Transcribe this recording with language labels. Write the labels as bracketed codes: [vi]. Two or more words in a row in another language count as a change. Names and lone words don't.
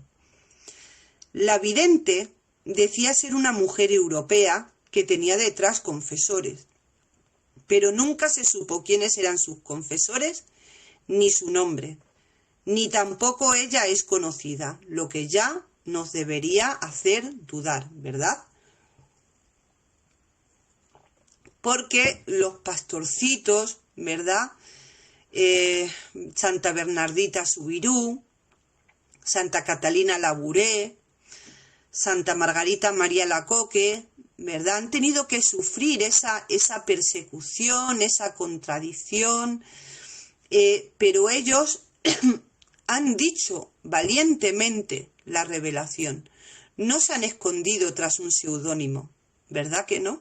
[es] La vidente decía ser una mujer europea que tenía detrás confesores, pero nunca se supo quiénes eran sus confesores, ni su nombre, ni tampoco ella es conocida, lo que ya nos debería hacer dudar, ¿verdad? Porque los pastorcitos, ¿verdad? Santa Bernardita Subirú, Santa Catalina Labouré, Santa Margarita María Lacoque, ¿verdad? Han tenido que sufrir esa persecución, esa contradicción, pero ellos han dicho valientemente la revelación. No se han escondido tras un seudónimo, ¿verdad que no?